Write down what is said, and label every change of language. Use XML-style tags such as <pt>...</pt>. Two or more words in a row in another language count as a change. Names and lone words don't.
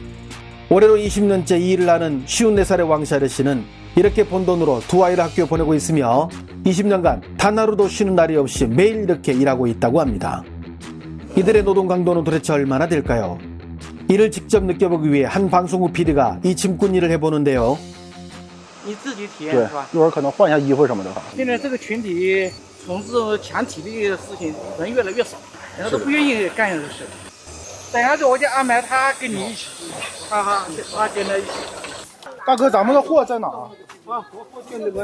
<ko>올해로 20년째 이 일을 하는 54살의 왕씨 아저씨는 이렇게 번 돈으로 두 아이를 학교에 보내고 있으며 20년간 단 하루도 쉬는 날이 없이 매일 이렇게 일하고 있다고 합니다. 이들의 노동 강도는 도대체 얼마나 될까요? 이를 직접 느껴보기 위해 한 방송국 PD가 이 짐꾼 일을 해보는데요.</ko> <zh>你自己体验对是吧？一会儿可能换一下衣服什么的哈。现在这个群体从事强体力的事情人越来越少，人家都不愿意干这个事。等下子我就安排他跟你一起，他跟他一起。大哥，咱们的货在哪？啊，我就那个，</zh>